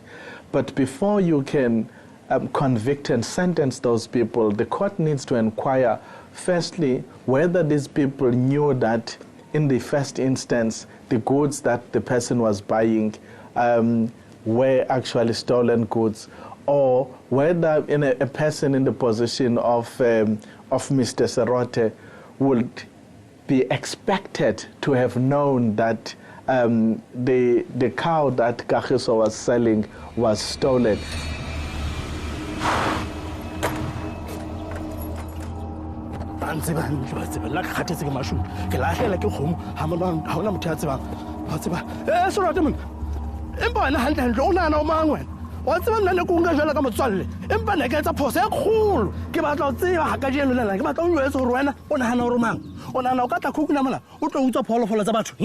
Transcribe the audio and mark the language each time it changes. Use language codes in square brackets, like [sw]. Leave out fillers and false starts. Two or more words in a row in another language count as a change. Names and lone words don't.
[en] But before you can convict and sentence those people, the court needs to inquire, firstly, whether these people knew that in the first instance, the goods that the person was buying were actually stolen goods, or whether a person in the position of Mr. Sirote would be expected to have known that the cow that Kagiso was selling was stolen. [st] Wa tseba nna le kunga jwala ka motswalle empa ne ka etsa phoso e kgolo ke batla o tseba ha ka jeno lena ke batla o nyoetse hore wena o nahana hore mang o nahana o ka tla khukuna mona o tlo utswa pholofolo tsa batho